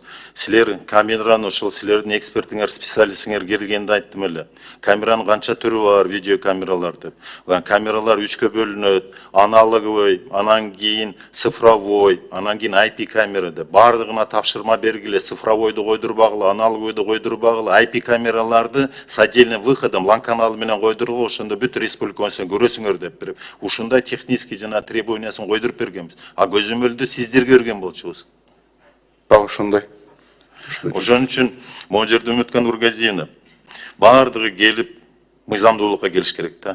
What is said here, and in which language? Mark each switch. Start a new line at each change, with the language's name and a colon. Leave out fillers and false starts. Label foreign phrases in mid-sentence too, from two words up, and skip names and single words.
Kyrgyz: Силер камераны ошол силердин экспертиңер, специалистиңер келгенде айттым эле. Камеранын канча түрү бар, видеокамералар деп. Камералар 3кө бөлүнөт, аналоговый, анан кийин цифровой, анан кийин IP камера деп. Бардыгына тапшырма бергиле, цифровойду койдурбагыла, аналоговойду койдурбагыла, IP камераларды
Russian: с отдельным выходом,
Kyrgyz: LAN каналы менен койдургула, ошондо бүт республика көрөсүңөр деп берип, ушундай технический жана требованиясын койдуруп бергенбиз. А көзөмөлдү сиздерге берген болчубуз. Дагы ошондой. Ошон үчүн могу жерде Үмүткан Нургазиевна бардыгы келип мыйзамдуулукка келиш керек да.